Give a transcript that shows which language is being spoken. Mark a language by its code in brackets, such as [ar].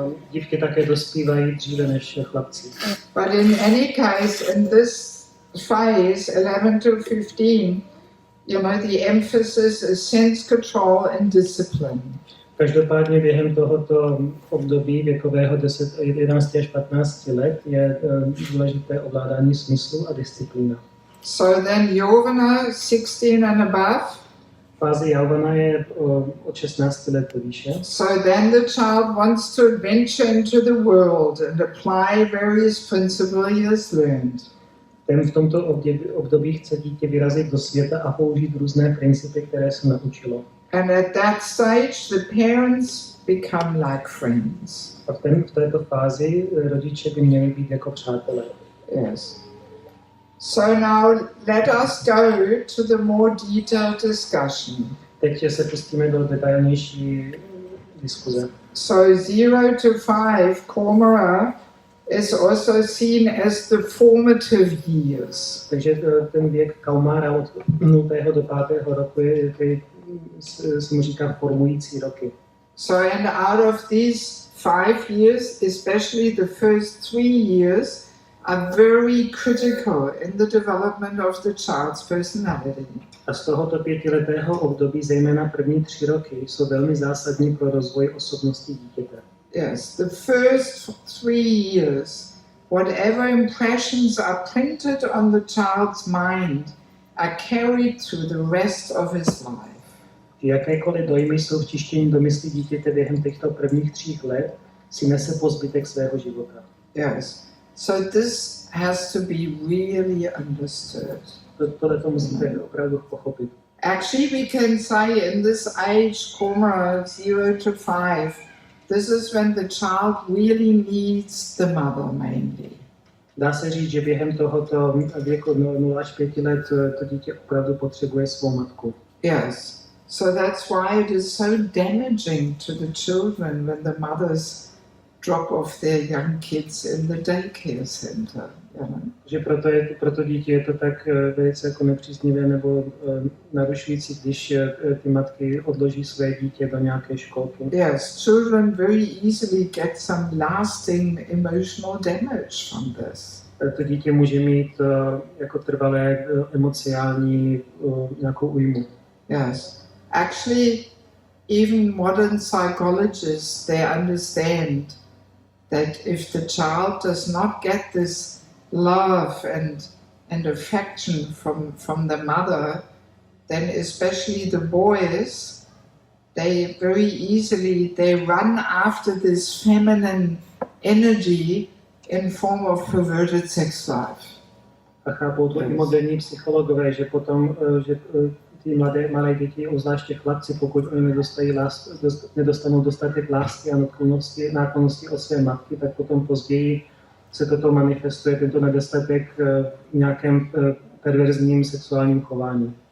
[cs] Dívky také dospívají dříve než chlapci. [en] But in any case, in this phase, 11 to 15, you know, the emphasis is sense control and discipline. [cs] Každopádně během tohoto období věkového 11 až 15 let je důležité ovládání smyslu a disciplína. [en] So then Yovana, 16 and above. [cs] Fáze Yovana je od 16 let výše. [en] So then the child wants to venture into the world and apply various principles he has learned. [cs] Ten v tomto období chce dítě vyrazit do světa a použít různé principy, které se naučilo. [en] And at that stage the parents become like friends. [cs] A v této fázi rodiče by měli být jako přátelé. [en] Yes. So now let us go to the more detailed discussion. [cs] Teď se pustíme do detailnější diskuze. [en] So 0 to 5, Kaumara, is also seen as the formative years. [cs] Takže ten věk Kaumara od 0. do 5. roku se mu říká formující roky. [en] So and out of these 5 years, especially the first 3 years, are very critical in the development of the child's personality. [cs] A z tohoto 5letého období zejména první 3 roky jsou velmi zásadní pro rozvoj osobnosti dítěte. [en] Yes, the first 3 years, whatever impressions are printed on the child's mind are carried through the rest of his life. [cs] Jakékoliv dojmy jsou vtištěny do mysli dítěte během těchto prvních 3 let, si nese po zbytek svého života. [en] Yes. So this has to be really understood. [cs] Tohle to musíte opravdu pochopit. [en] Actually, we can say in this age, Kaumara, 0 to 5, this is when the child really needs the mother mainly. [cs] Dá se říct, že během tohoto věku 0 až 5 let to dítě opravdu potřebuje svou matku. [en] Yes. So that's why it is so damaging to the children when the mothers drop off their young kids in the daycare center. You know? [cs] Že proto dítě je to tak velice jako nepříznivé nebo narušující, když ty matky odloží své dítě do nějaké školky. [en] Yes, children very easily get some lasting emotional damage from this. [cs] To dítě může mít jako trvalé emocionální nějakou újmu. [en] Yes, actually, even modern psychologists, they understand that if the child does not get this love and affection from the mother, then especially the boys, they very easily, they run after this feminine energy in form of perverted sex life. [cs] A chápou to i moderní psychologové, že potom, že ty malé děti, obzvláště chlapci, pokud oni nedostanou dostatek lásky a náklonnosti od své matky, tak potom později se toto manifestuje, tento nedostatek v nějakém perverzním sexuálním chování.